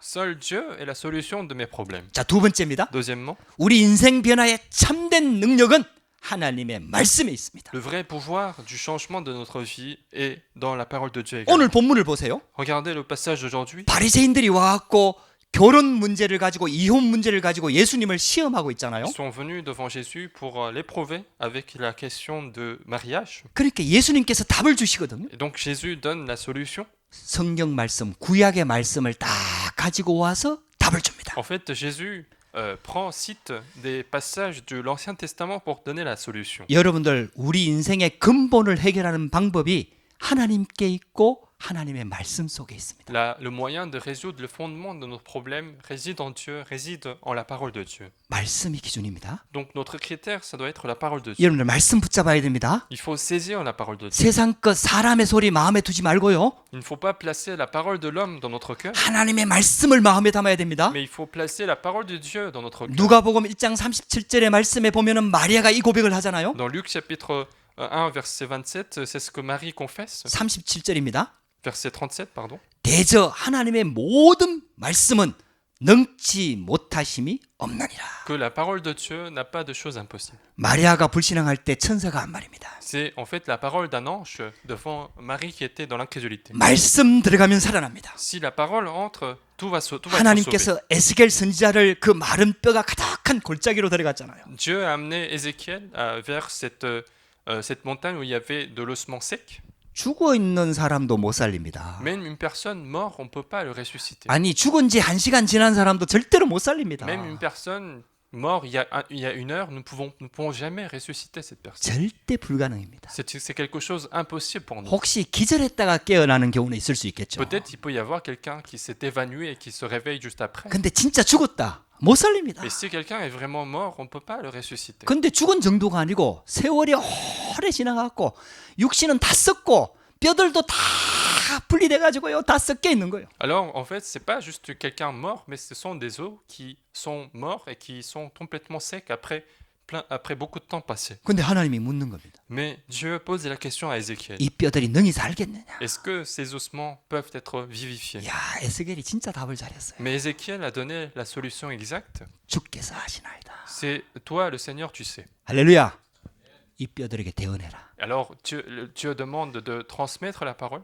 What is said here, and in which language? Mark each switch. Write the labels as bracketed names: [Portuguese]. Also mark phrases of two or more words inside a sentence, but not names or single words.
[French] Seul Dieu est la solution de mes problèmes. [Korean] 자, 두 번째입니다. [French] Deuxièmement, [Korean] 우리 인생 변화의 참된 능력은 하나님의 말씀에 있습니다. [French] le vrai pouvoir du changement de notre vie est dans la parole de Dieu également. [Korean] 오늘 본문을 보세요. [French] Regardez le passage d'aujourd'hui. [Korean] 바리새인들이 와갖고 결혼 문제를 가지고 이혼 문제를 가지고 예수님을 시험하고 있잖아요. [French] Ils sont venus devant Jésus pour l'éprouver avec la question de mariage. [Korean] 그러니까 예수님께서 답을 주시거든요. [French] Et donc Jésus donne la solution. [Korean] 성경 말씀, 구약의 말씀을 딱 가지고 와서 답을 줍니다. [French] En fait, Jésus cite des passages de l'Ancien Testament pour donner la solution. [Korean] 여러분들 우리 인생의 근본을 해결하는 방법이 하나님께 있고 하나님의 말씀 속에 있습니다. [French] Le moyen de résoudre le fondement de nos problèmes réside en Dieu, réside en la parole de Dieu. [Korean] 말씀이 기준입니다. [French] Donc notre critère, ça doit être la parole de Dieu. [Korean] 여러분들 말씀 붙잡아야 됩니다. [French] Il faut saisir la parole de Dieu. [Korean] 세상 것 사람의 소리 마음에 두지 말고요. [French] Il ne faut pas placer la parole de l'homme dans notre cœur, [Korean] 하나님의 말씀을 마음에 담아야 됩니다. [French] mais il faut placer la parole de Dieu dans notre cœur. [Korean] 누가복음 1장 37절의 말씀에 보면은 마리아가 이 고백을 하잖아요. [French] Dans Luc chapitre 1 verset 27, c'est ce que Marie confesse. [Korean] 37절입니다. [French] Verset 37, pardon. [Korean] 대저 하나님의 모든 말씀은 능치 못하심이 없나니라. [French] Que la parole de Dieu n'a pas de choses impossibles. [Korean] 마리아가 불신앙할 때 천사가 한 말입니다. [French] C'est en fait la parole d'un ange devant Marie qui était dans l'incrédulité. [Korean] 말씀 들어가면 살아납니다. [French] Si la parole entre, tout va être sauvé. [Korean] 하나님께서 에스겔 선지자를 그 마른 뼈가 가득한 골짜기로 데려갔잖아요. [French] Dieu a amené Ézéchiel vers cette montagne où il y avait de l'ossement sec. [Korean] 죽어 있는 사람도 못 살립니다. [French] Même une personne morte, on ne peut pas le ressusciter. [Korean] 아니 죽은 지 1시간 지난 사람도 절대로 못 살립니다. [French] Même une personne morte il y a 1 heure, nous ne pouvons jamais ressusciter cette personne. [Korean] 절대 불가능입니다. [French] C'est quelque chose d'impossible pour nous. [Korean] 혹시 기절했다가 깨어나는 경우는 있을 수 있겠죠. [French] Peut-être il peut y avoir quelqu'un qui s'est évanoui et qui se réveille juste après. [Korean] 근데 진짜 죽었다. 못 살립니다. [French] Mais si quelqu'un est vraiment mort, on ne peut pas le ressusciter. [Korean] 근데 죽은 정도가 아니고 세월이 오래 지나갔고 육신은 다 썩고 뼈들도 다 분리돼 가지고요. 다 썩게 있는 거예요. [French] Alors, en fait, c'est pas juste quelqu'un mort, mais ce sont des os qui sont morts et qui sont complètement secs après beaucoup de temps passé. [Korean] 근데 하나님이 묻는 겁니다. [French] Mais Dieu pose la question à Ézéchiel. [Korean] 이 뼈들이 능히 살겠느냐? [French] Est-ce que ces ossements peuvent être vivifiés? [Korean] 야, 에스겔이 진짜 답을 잘했어요. [French] Mais Ézéchiel a donné la solution exacte. [Korean] 주께서 하시나이다. [French] C'est toi, le Seigneur, tu sais. [Korean] 할렐루야. 이 뼈들에게 대언해라. [French] Alors, Dieu demande de transmettre la parole.